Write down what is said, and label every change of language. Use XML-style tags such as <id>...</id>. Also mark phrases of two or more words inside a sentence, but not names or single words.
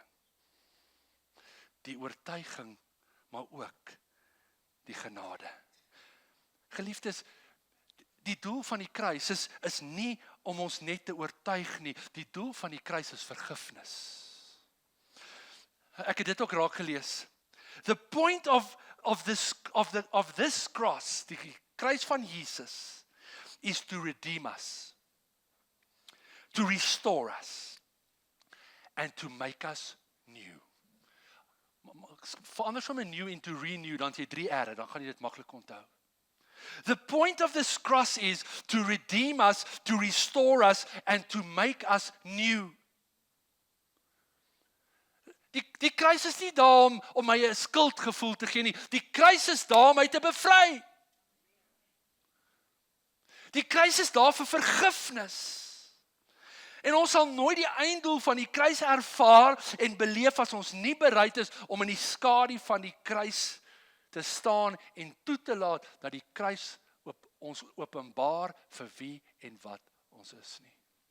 <af>Die oortuiging, maar ook die genade. Geliefdes, die doel van die kruis is nie om ons net te oortuig nie. Die doel van die kruis is vergifnis. Ek het dit ook raak gelees.</af> <en>The point of this cross,</en> <af>die kruis van Jesus,</af> <en>is to redeem us, to restore us, and to make us new.</en> <af>Verander sommer</af> <en>new into renew,</en> <af>dan jy 3 R'e, dan gaan jy dit maklik onthou.</af> <en>The point of this cross is to redeem us, to restore us, and to make us new.</en> <af>Die kruis is nie daar om my 'n skuldgevoel te gee nie. Die kruis is daar om my te bevry. Die kruis is daar vir vergifnis. En ons sal nooit die einddoel van die kruis ervaar en beleef as ons nie bereid is om in die skadu van die kruis te staan en toe te laat dat die kruis ons openbaar vir wie en wat ons is nie.</af>